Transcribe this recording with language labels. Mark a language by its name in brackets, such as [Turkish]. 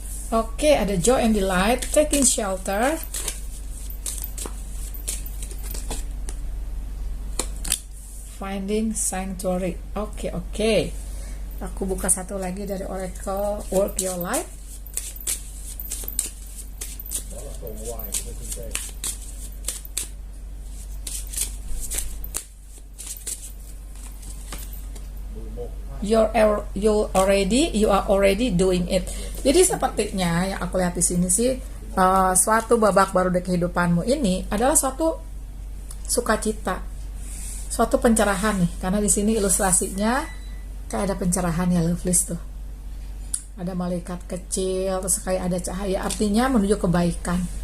[English] Oke, ada Joy and Delight, Taking Shelter, Finding Sanctuary. Oke. [Indonesian] Aku buka satu lagi dari Oracle, Work Your Life. [English] You are already doing it. [Indonesian] Jadi sepertinya yang aku lihat di sini sih, suatu babak baru di kehidupanmu ini adalah suatu sukacita, suatu pencerahan nih. Karena di sini ilustrasinya kayak ada pencerahan ya, lovelies tuh. Ada malaikat kecil, terus kayak ada cahaya, artinya menuju kebaikan.